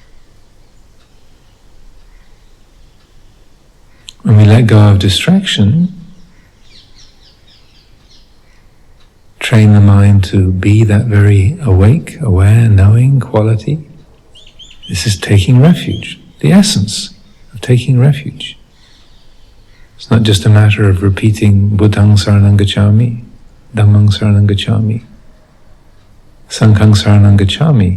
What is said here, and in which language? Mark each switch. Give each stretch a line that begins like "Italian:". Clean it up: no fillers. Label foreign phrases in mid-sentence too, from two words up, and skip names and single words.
English: When we let go of distraction, train the mind to be that very awake, aware, knowing quality. This is taking refuge, the essence of taking refuge. It's not just a matter of repeating
Pali: Buddhaṃ saranang gacchāmi, Dhammāṃ saranang gacchāmi, Sanghaṃ saranang gacchāmi.